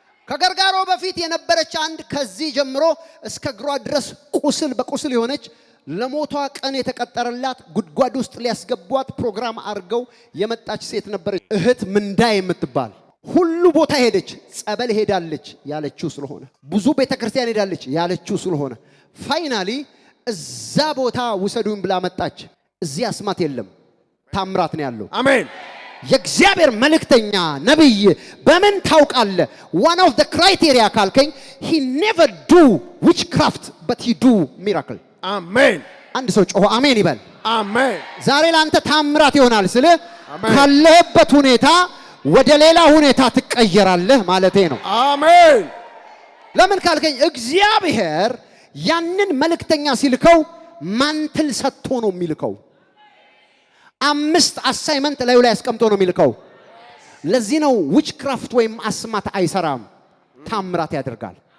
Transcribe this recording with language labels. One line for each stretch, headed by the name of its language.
Amharic: ከገርጋሮ በፊት የነበረች አንድ ከዚህ ጀምሮ እስከ እግሯ ድረስ ቁስል በቁስል የሆነች ለሞቷ ቀን የተቀጠረላት ጉድጓድ ውስጥ ሊያስገቧት ፕሮግራም አድርገው የመጣች ሴት ነበረች። እህት ምንዳ የምትባል ሁሉ ቦታ ሄደች። ጸበል ሄዳለች ያለችው ስለሆነ፣ ብዙ ቤተክርስቲያን ሄዳለች ያለችው ስለሆነ ፋይናሊ እዛ ቦታ ውሰዱን ብላ መጣች። እዚህ አስማት የለም፣ ታምራት ነው ያለው። አሜን። የእግዚአብሔር መልእክተኛ ነብይ በምን ታውቃለህ?
English: one of the criteria
Amharic: ካልከኝ
English: he never do witchcraft but he do miracle።
Amharic: አሜን። አንድ ሰው ጮሆ አሜን ይበል። አሜን። ዛሬ ላንተ ታምራት ይሆናል ስለ ካለህበት ሁኔታ ወደ ሌላ ሁኔታ ትቀየራለህ ማለቴ ነው። አሜን። ለምን ካልከኝ እግዚአብሔር ያንን መልእክተኛ ሲልከው ማንትል ሰጥቶ ነው የሚልከው። 5 አሳይመንት ላይ ያስቀምጦ ነው የሚልከው። ለዚህ ነው ዊችክራፍት ወይም አስማት አይሰራም፣ ታምራት ያደርጋል።